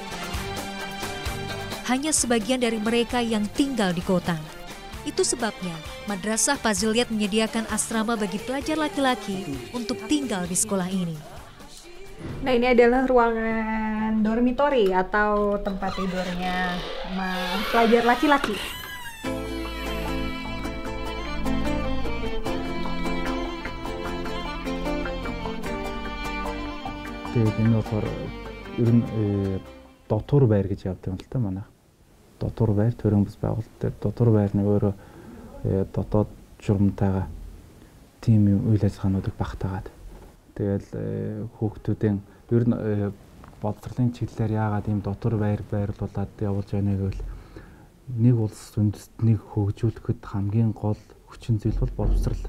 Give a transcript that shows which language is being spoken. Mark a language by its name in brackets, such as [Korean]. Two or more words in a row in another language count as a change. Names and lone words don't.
[Indonesian] Hanya sebagian dari mereka yang tinggal di kota. Itu sebabnya Madrasah Faziliyat menyediakan asrama bagi pelajar laki-laki untuk tinggal di sekolah ini. Nah, ini adalah ruangan dormitory atau tempat tidurnya pelajar laki-laki. [Mongolian] Тэгээд энэ болохоор ер нь дотор байр гэж явдаг юм л та манай. Дотор байр төрийн бас байгуулалт дээр дотор байрны өөрөө дотоод журмтайгаа тийм үйл ажиллагаануудыг багтаагаад тэгэл хүүхдүүдийн ер нь боловсролын чиглэлээр яагаад ийм дотор байр байрлуулад явуулж байна гэвэл нэг улс үндэстнийг хөгжүүлэхэд хамгийн гол хүчин зүйл бол боловсрол.